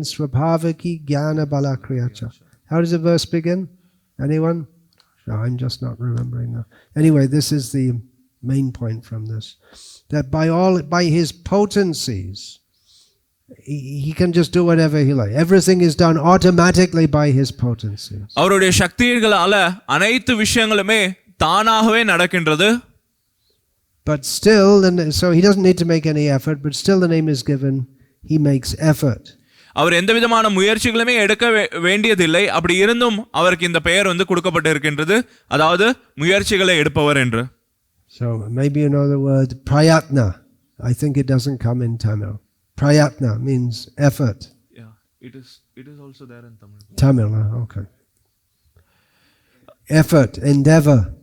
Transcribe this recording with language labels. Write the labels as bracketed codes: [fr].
[sa] Swabhavaki jnana balakriyacha. [en] How does the verse begin? Anyone? No, I'm just not remembering now. Anyway, this is the main point from this, that by his potencies he can just do whatever he likes. Everything is done automatically by his potencies. [ta] அவருடைய சக்திகளால அனைத்து விஷயங்களுமே தானாகவே நடக்கின்றது. [en] But still, so he doesn't need to make any effort, but still the name is given, he makes effort. [ta] அவர் எந்த விதமான முயற்சிகளுமே எடுக்க வேண்டியதில்லை, அப்படி இருந்தும் அவருக்கு இந்த பெயர் கொடுக்கப்பட்டிருக்கின்றது, அதாவது முயற்சிகளை எடுப்பவர் என்று. [en] So maybe you know the word prayatna. I think it doesn't come in Tamil. Prayatna means effort. Yeah, it is also there in Tamil. Tamil, okay. Effort, endeavor.